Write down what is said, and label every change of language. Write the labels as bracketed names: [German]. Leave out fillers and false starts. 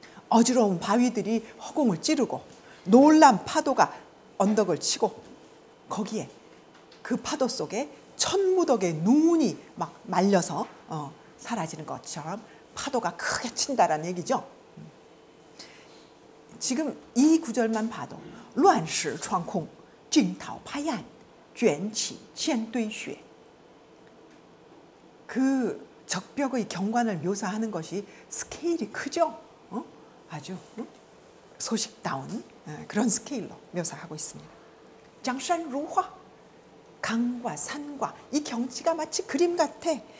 [Korean] 어지러운 바위들이 허공을 찌르고 놀란 파도가 언덕을 치고 거기에 그 파도 속에 천무덕의 눈이 막 말려서 사라지는 것처럼 파도가 크게 친다라는 얘기죠. 지금 이 구절만 봐도 [Chinese] 乱世穿空惊涛拍岸卷起千堆雪. [Korean] 그 적벽의 경관을 묘사하는 것이 스케일이 크죠. 아주 소식다운 그런 스케일로 묘사하고 있습니다. 장산루화 강과 산과 이 경치가 마치 그림 같아.